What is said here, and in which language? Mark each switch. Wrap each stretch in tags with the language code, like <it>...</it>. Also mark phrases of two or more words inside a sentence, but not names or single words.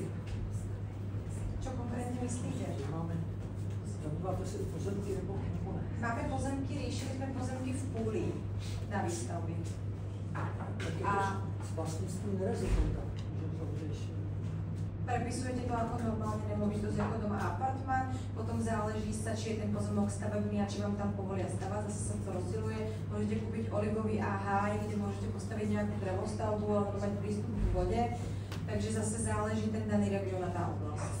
<sk>Čo konkrétne myslíte?</sk> <cs>Zabýváte se pozemky nebo ne?</cs> <sk>Máme pozemky, riešili sme pozemky v Púli na výstavby.</sk> <cs>Tak je to s vlastnictvím nerezidenta, že to řeší.</cs> <sk>Prepisujete to ako normálne nemovitosť, ako doma apartmán, potom záleží sa, či je ten pozemok stavebný a či vám tam povolia stavať, zase sa to rozdieluje. Môžete kúpiť olivový háj, kde môžete postaviť nejakú drevostavbu alebo mať prístup k vode, takže zase záleží ten daný región a tá oblasť.</sk>